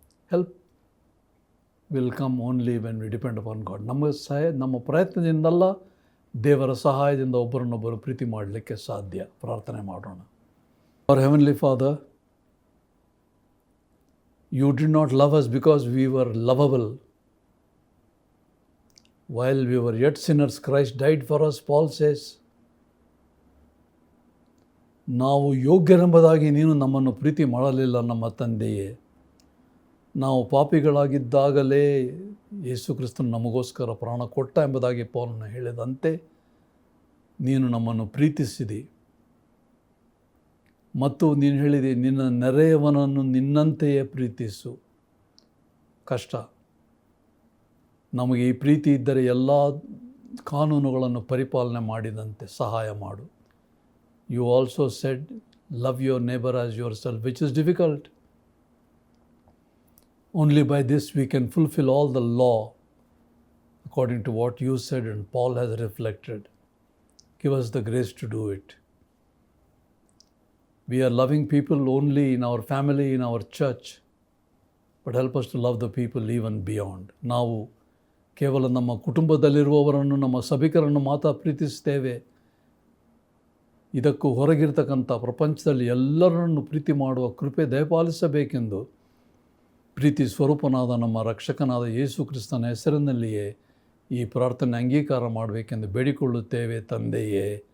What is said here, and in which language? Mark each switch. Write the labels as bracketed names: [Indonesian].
[English] Help will come only when we depend upon God. [Kannada] ನಮ್ಮ ಪ್ರಯತ್ನದಿಂದಲ್ಲ, ದೇವರ ಸಹಾಯದಿಂದ ಒಬ್ಬರನ್ನೊಬ್ಬರು ಪ್ರೀತಿ ಮಾಡಲಿಕ್ಕೆ ಸಾಧ್ಯ. ಪ್ರಾರ್ಥನೆ ಮಾಡೋಣ. [English] Our Heavenly Father, you did not love us because we were lovable. While we were yet sinners, Christ died for us, Paul says. [Kannada] ನಾವು ಯೋಗ್ಯರೆಂಬುದಾಗಿ ನೀನು ನಮ್ಮನ್ನು ಪ್ರೀತಿ ಮಾಡಲಿಲ್ಲ ನಮ್ಮ ತಂದೆಯೇ. ನಾವು ಪಾಪಿಗಳಾಗಿದ್ದಾಗಲೇ ಯೇಸು ಕ್ರಿಸ್ತನು ನಮಗೋಸ್ಕರ ಪ್ರಾಣ ಕೊಟ್ಟ ಎಂಬುದಾಗಿ ಪೌಲನು ಹೇಳಿದಂತೆ ನೀನು ನಮ್ಮನ್ನು ಪ್ರೀತಿಸಿದಿ ಮತ್ತು ನೀನು ಹೇಳಿದೆ ನಿನ್ನ ನೆರೆಯವನನ್ನು ನಿನ್ನಂತೆಯೇ ಪ್ರೀತಿಸು. ಕಷ್ಟ. ನಮಗೆ ಈ ಪ್ರೀತಿ ಇದ್ದರೆ ಎಲ್ಲ ಕಾನೂನುಗಳನ್ನು ಪರಿಪಾಲನೆ ಮಾಡಿದಂತೆ ಸಹಾಯ ಮಾಡು. [English] You also said love your neighbour as yourself, which is difficult. Only by this we can fulfill all the law according to what you said and Paul has reflected. Give us the grace to do it. We are loving people only in our family, in our church, but help us to love the people even beyond. [Kannada] ನಾವು ಕೇವಲ ನಮ್ಮ ಕುಟುಂಬದಲ್ಲಿರುವವರನ್ನು, ನಮ್ಮ ಸಭಿಕರನ್ನು ಮಾತ್ರ ಪ್ರೀತಿಸ್ತೇವೆ. ಇದಕ್ಕೂ ಹೊರಗಿರ್ತಕ್ಕಂಥ ಪ್ರಪಂಚದಲ್ಲಿ ಎಲ್ಲರನ್ನು ಪ್ರೀತಿ ಮಾಡುವ ಕೃಪೆ ದಯಪಾಲಿಸಬೇಕೆಂದು ಪ್ರೀತಿ ಸ್ವರೂಪನಾದ ನಮ್ಮ ರಕ್ಷಕನಾದ ಯೇಸು ಕ್ರಿಸ್ತನ ಹೆಸರಿನಲ್ಲಿಯೇ ಈ ಪ್ರಾರ್ಥನೆ ಅಂಗೀಕಾರ ಮಾಡಬೇಕೆಂದು ಬೇಡಿಕೊಳ್ಳುತ್ತೇವೆ ತಂದೆಯೇ.